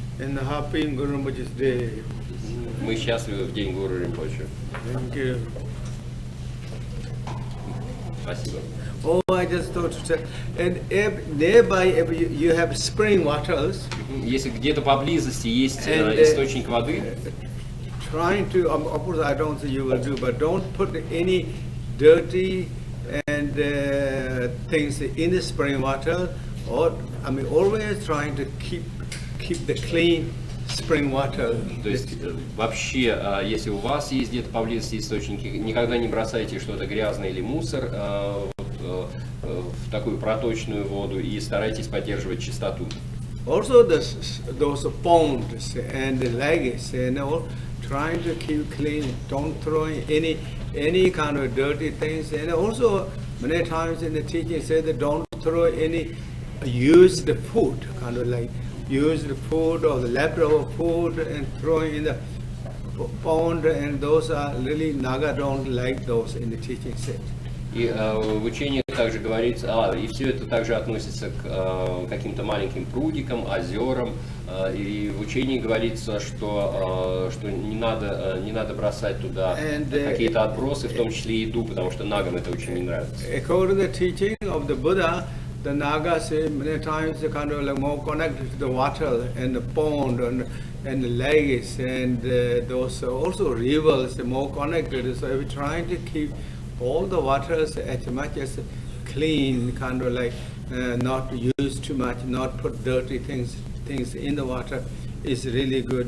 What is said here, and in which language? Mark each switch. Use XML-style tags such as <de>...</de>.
<en>And happy Guru Rinpoche's day.</en> <ru>Мы счастливы в день Гуру Ринпоче.</ru> <en>Thank you.</en> <ru>Спасибо.</ru> <en>Oh, I just thought to say, and if nearby if you have spring waters.</en> <ru>Если где-то поблизости есть источник воды,</ru> <en>Trying to, of course, I don't think you will do, but don't put any dirty and things in the spring water. Or I mean, always trying to keep the clean spring water.</en> <ru>То есть вообще, если у вас есть где-то поблизости источники, никогда не бросайте что-то грязное или мусор в такую проточную воду и старайтесь поддерживать чистоту.</ru> <en>Also, those ponds and the lakes, trying to keep clean. Don't throw any kind of dirty things. And also, many times in the teaching say that don't throw any used food, kind of like used food or the leftover food and throw in the pond. And those are really Naga don't like those in the teaching set.</en> <ru>И в учении также говорится, и все это также относится к каким-то маленьким прудикам, озерам, и в учении говорится, что не надо бросать туда какие-то отбросы, в том числе еду, потому что нагам это очень не нравится.</ru> <en>According to the teaching of the Buddha, the Nagas many times kind of like more connected to the water and the pond and the lakes and those also rivers are more connected. So we're trying to keep all the waters as much as clean, kind of like not use too much, not put dirty things in the water is really good.</en>